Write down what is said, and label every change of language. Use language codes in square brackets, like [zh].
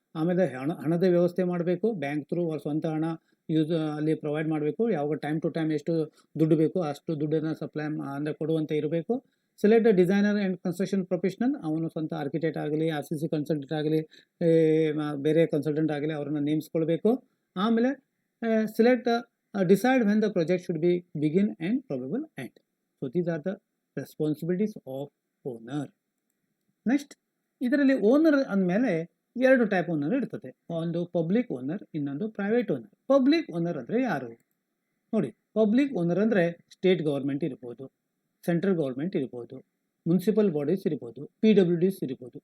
[kn] ಆಮೇಲೆ ಹಣದ ವ್ಯವಸ್ಥೆ ಮಾಡಬೇಕು, ಬ್ಯಾಂಕ್ ಥ್ರೂ ಅವ್ರ ಸ್ವಂತ ಹಣ ಅಲ್ಲಿ ಪ್ರೊವೈಡ್ ಮಾಡಬೇಕು. ಯಾವಾಗ ಟೈಮ್ ಟು ಟೈಮ್ ಎಷ್ಟು ದುಡ್ಡು ಬೇಕು ಅಷ್ಟು ದುಡ್ಡನ್ನು ಸಪ್ಲೈ ಅಂದರೆ ಕೊಡುವಂತೆ ಇರಬೇಕು. [en] Select the designer and construction professional. [kn] ಅವನು ಸ್ವಂತ ಆರ್ಕಿಟೆಕ್ಟ್ ಆಗಲಿ, RCC ಕನ್ಸಲ್ಟೆಂಟ್ ಆಗಲಿ, ಬೇರೆ ಕನ್ಸಲ್ಟೆಂಟ್ ಆಗಲಿ, ಅವ್ರನ್ನ ನೇಮಿಸ್ಕೊಳ್ಬೇಕು. [en] ಆಮೇಲೆ select decide when the project should be begin and probable end. So these are the responsibilities of owner. [kn] Next, ಇದರಲ್ಲಿ ಓನರ್ ಅಂದಮೇಲೆ ಎರಡು ಟೈಪ್ ಓನರ್ ಇರ್ತದೆ. ಒಂದು ಪಬ್ಲಿಕ್ ಓನರ್, ಇನ್ನೊಂದು ಪ್ರೈವೇಟ್ ಓನರ್. ಪಬ್ಲಿಕ್ ಓನರ್ ಅಂದರೆ ಯಾರು ನೋಡಿ. ಪಬ್ಲಿಕ್ ಓನರ್ ಅಂದರೆ ಸ್ಟೇಟ್ ಗೌರ್ಮೆಂಟ್ ಇರ್ಬೋದು, ಸೆಂಟ್ರಲ್ ಗೌರ್ಮೆಂಟ್ ಇರ್ಬೋದು, ಮುನ್ಸಿಪಲ್ ಬಾಡೀಸ್ ಇರ್ಬೋದು, PWDs ಇರ್ಬೋದು.